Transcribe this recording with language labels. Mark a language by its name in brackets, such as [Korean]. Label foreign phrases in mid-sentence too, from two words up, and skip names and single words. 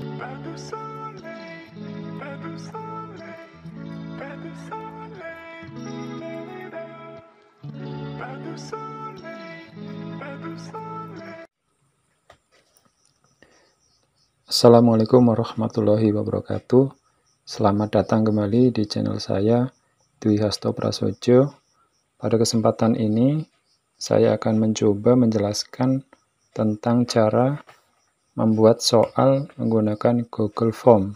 [French] Pas de soleil, pas de soleil, pas de soleil, pas de soleil, pas de soleil. [Arabic] السلام عليكم ورحمة الله وبركاته. [Indonesian] Selamat datang kembali di channel saya, Dwi Hasto Prasojo. Pada kesempatan ini, saya akan mencoba menjelaskan tentang cara membuat soal menggunakan Google Form.